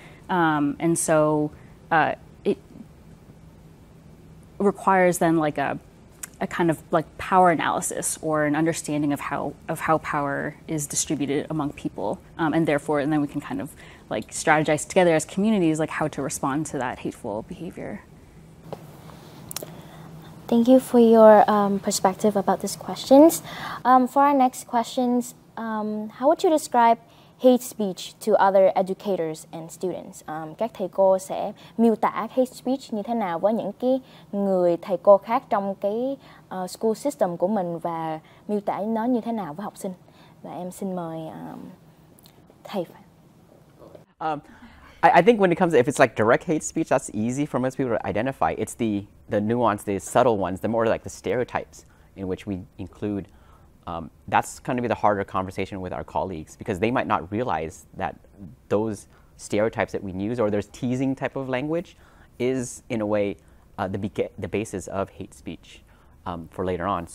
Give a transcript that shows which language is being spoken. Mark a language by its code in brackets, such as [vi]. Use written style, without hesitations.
[en] And so it requires then like a kind of like power analysis or an understanding of how power is distributed among people, and then we can kind of like strategize together as communities like how to respond to that hateful behavior. Thank you for your perspective about these questions. For our next questions, how would you describe hate speech to other educators and students? [vi] Các thầy cô sẽ miêu tả hate speech như thế nào với những cái người thầy cô khác trong cái school system của mình, và miêu tả nó như thế nào với học sinh? Và em xin mời thầy. [en] I think when it comes to, if it's like direct hate speech, that's easy for most people to identify. It's the nuance, the subtle ones, the more like the stereotypes in which we include. That's going to be the harder conversation with our colleagues, because they might not realize that those stereotypes that we use, or there's teasing type of language, is in a way the basis of hate speech for later on.